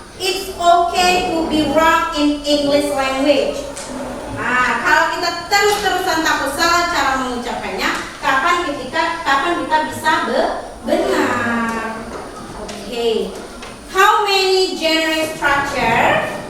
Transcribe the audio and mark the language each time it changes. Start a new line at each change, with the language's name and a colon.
English: It's okay to be wrong in English language.
Indonesian: Kalau kita terus-terusan takut salah cara mengucapkannya, kapan kita bisa benar?
English: Okay. How many generic structure?